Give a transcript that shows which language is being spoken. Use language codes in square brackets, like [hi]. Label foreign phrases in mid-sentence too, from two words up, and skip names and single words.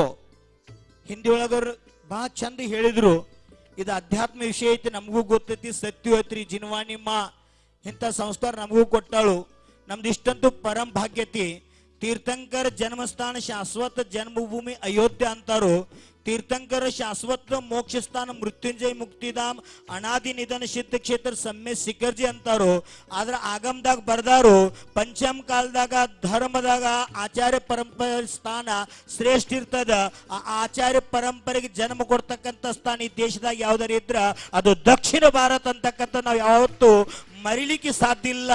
[kn] ಹಿಂದಿ ಒಳಗರು ಬಹಳ ಚಂದ ಹೇಳಿದ್ರು. ಇದು ಅಧ್ಯಾತ್ಮ ವಿಷಯ ಐತಿ, ನಮಗೂ ಗೊತ್ತೈತಿ, ಸತ್ಯ ಐತ್ರಿ, ಜಿನ್ವಾನಿ ಮಾ ಇಂಥ ಸಂಸ್ಕಾರ ನಮಗೂ ಕೊಟ್ಟಾಳು. ನಮ್ದು ಇಷ್ಟಂತೂ ಪರಂ ಭಾಗ್ಯತಿ. ತೀರ್ಥಂಕರ ಜನ್ಮಸ್ಥಾನ ಶಾಶ್ವತ ಜನ್ಮಭೂಮಿ ಅಯೋಧ್ಯ ಅಂತಾರು. ತೀರ್ಥಂಕರ ಶಾಶ್ವತ ಮೋಕ್ಷ ಸ್ಥಾನ ಮೃತ್ಯುಂಜಯ ಮುಕ್ತಿಧಾಮ ಅನಾದಿ ನಿಧನ ಸಿದ್ಧ ಕ್ಷೇತ್ರ ಸಮ್ಯ ಶಿಖರ ಜೀ ಅಂತಾರೋ. आದ್ರ ಆಗಮದಾಗ ಬರ್ದಾರು ಪಂಚಮ ಕಾಲದಾಗ ಧರ್ಮದಾಗ ಆಚಾರ್ಯ ಪರಂಪರೆ ಸ್ಥಾನ ಶ್ರೇಷ್ಠ ಇರ್ತದ. ಆ ಆಚಾರ್ಯ ಪರಂಪರೆಗೆ ಜನ್ಮ ಕೊಡ್ತಕ್ಕಂಥ ಸ್ಥಾನ ಈ ದೇಶದಾಗ ಯಾವ್ದಾರು ಇದ್ರ ಅದು ದಕ್ಷಿಣ ಭಾರತ ಅಂತಕ್ಕಂಥ ನಾವು ಯಾವತ್ತೂ ಮರಿಲಿಕ್ಕೆ ಸಾಧ್ಯ ಇಲ್ಲ.